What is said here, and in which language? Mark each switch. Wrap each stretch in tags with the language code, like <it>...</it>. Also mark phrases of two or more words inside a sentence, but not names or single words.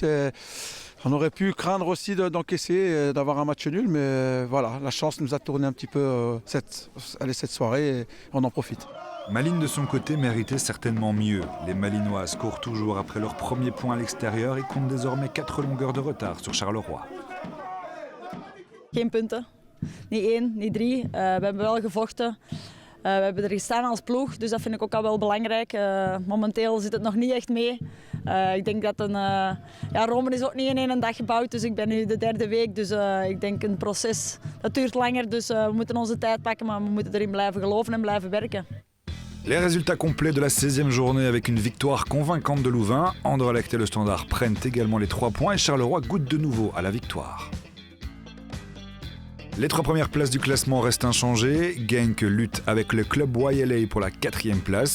<fr>Et on aurait pu craindre aussi d'encaisser et d'avoir un match nul, mais voilà, la chance nous a tourné un petit peu cette soirée et on en profite. Malines de son côté méritait certainement mieux. Les Malinoises courent toujours après leur premier point à l'extérieur et comptent désormais 4 longueurs de retard sur Charleroi.</fr> <nl>Geen punten. Niet 1, niet 3. We hebben wel gevochten. We hebben er gestaan als ploeg, dus dat vind ik ook al wel belangrijk. Momenteel zit het nog niet echt mee. Ik denk dat Rome is ook niet in één dag gebouwd, dus ik ben nu de 3e week. Dus ik denk een proces, dat duurt langer, dus we moeten onze tijd pakken, maar we moeten erin blijven geloven en blijven werken.</nl> <fr>Les résultats complets de la 16e journée avec une victoire convaincante de Louvain. Anderlecht et le Standard prennent également les 3 points et Charleroi goûte de nouveau à la victoire. Les 3 premières places du classement restent inchangées. Genk lutte avec le club YLA pour la 4e place.</fr>